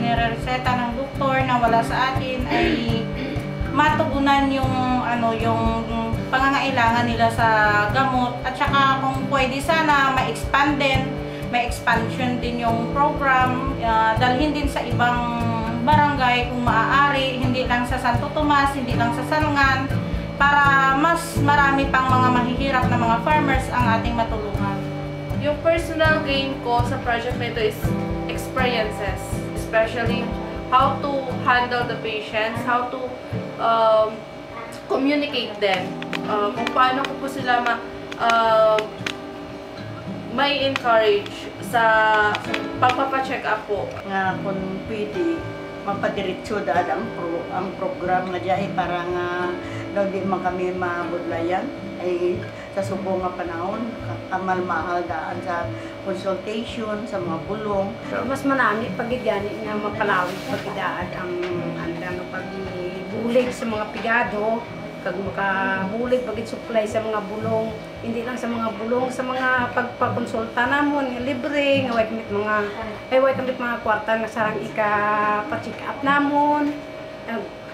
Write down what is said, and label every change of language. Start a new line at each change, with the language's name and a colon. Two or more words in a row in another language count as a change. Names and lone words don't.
Filipino: inireseta ng doktor na wala sa atin ay matugunan yung yung pangangailangan nila sa gamot, at saka kung pwede sana may expansion din yung program, dalhin din sa ibang barangay kung maaari, hindi lang sa Santo Tomas, hindi lang sa Salngan, para mas marami pang mga mahihirap na mga farmers ang ating matulungan.
English: Yung personal gain
Filipino: ko sa
English: project
Filipino: na ito
English: is experiences, especially how to handle the patients, how to communicate them,
Filipino: kung paano ko po sila may encourage sa pagpapacheck up po.
Hiligaynon: Nga kung pwede, mapadiretso daan ang program nga diay para nga daw di man kami mabudlayan ay sa subong nga panahon kamal-mahal daan sa consultation sa mga bulong. So, mas manami pagigani nga mapalawig pagidaan ang pagbulig sa mga pigado kag makabulig pagid supply sa mga bulong,
Filipino: hindi lang
Hiligaynon: sa mga bulong, sa mga pagpakonsulta namon libre nga way kamit mga kwarta nga sarang ika pa-check up namon.